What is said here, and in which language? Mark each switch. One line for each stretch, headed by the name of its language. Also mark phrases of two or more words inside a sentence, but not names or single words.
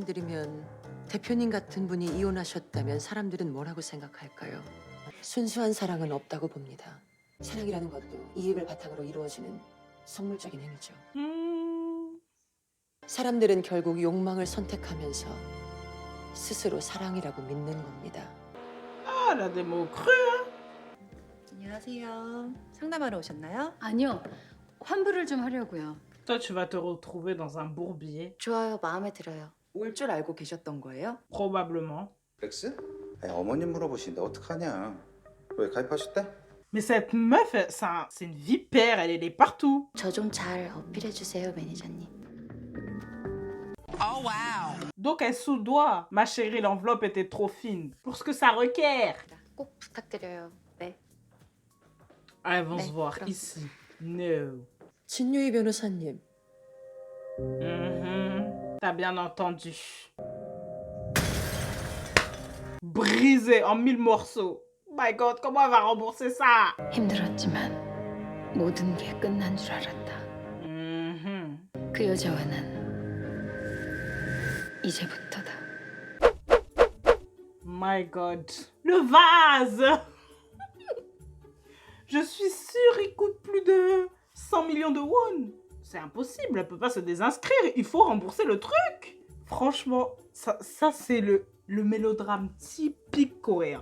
Korean: 솔직히 말씀드리면 대표님 같은 분이 이혼하셨다면 사람들은 뭐라고 생각할까요? 순수한 사랑은 없다고 봅니다. 사랑이라는 것도 이익을 바탕으로 이루어지는 속물적인 행위죠. 사람들은 결국 욕망을 선택하면서 스스로 사랑이라고 믿는 겁니다.
French: Ah, elle a des mots crus.
Korean: 안녕하세요. 상담하러 오셨나요? 아니요. 환불을 좀 하려고요.
French: Toi, tu vas te retrouver dans un bourbier,
Korean: 좋아요, 마음에 들어요. 올 줄 알고 계셨던 거예요?
French: probablement.
Korean: 렉스? 아니, 어머님 물어보시는데 어떡하냐? 왜 가입하셨대?
French: Mais cette meuf, c'est une vipère, elle est partout.
Korean: 저 좀 잘 어필해 주세요, 매니저님.
French: Donc elle soudoie. Ma chérie, l'enveloppe était trop fine. Pour ce que ça requiert.
Korean: 꼭 부탁드려요. 네.
French: Ah, elles vont se
Korean: 네,
French: voir
Korean: 그럼.
French: ici. No.
Korean: 진유희 변호사님,
French: T'as bien entendu. Brisé en 1000 morceaux.
English: My God,
French: comment elle va rembourser ça?
Korean: 힘들었지만 모든 게 끝난 줄 알았다. 그 여자와는 이제부터다.
English: My God.
French: Le vase. Je suis sûre, il coûte plus de 100 millions de won. C'est impossible, elle peut pas se désinscrire. Il faut rembourser le truc. Franchement, ça c'est le mélodrame typique coréen.